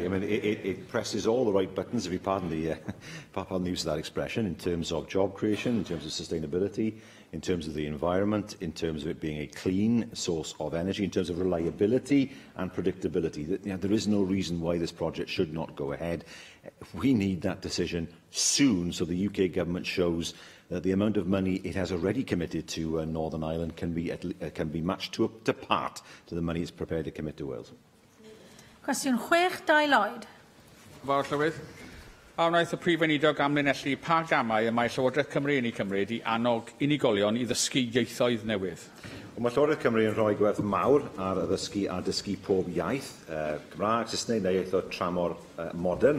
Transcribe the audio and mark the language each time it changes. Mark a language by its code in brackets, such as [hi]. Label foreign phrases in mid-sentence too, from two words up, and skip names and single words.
[en] I mean, it presses all the right buttons, if you pardon the use of that expression, in terms of job creation, in terms of sustainability, in terms of the environment, in terms of it being a clean source of energy, in terms of reliability and predictability. There is no reason why this project should not go ahead. We need that decision soon so the UK Government shows that the amount of money it has already committed to Northern Ireland can be matched to part to the money it's prepared to commit to Wales. [cy] Cwestiwn 6-2 Lloyd. Fawr Llywydd. A wnaeth y prif weinidog amlinellu pa gamau y mae Llywodraeth Cymru yn ei cymryd i annog unigolion i ddysgu ieithoedd newydd. Mae Llywodraeth Cymru yn rhoi gwerth mawr ar dysgu pob iaith, Cymraeg, Saesneg neu ieithoedd tramor modern.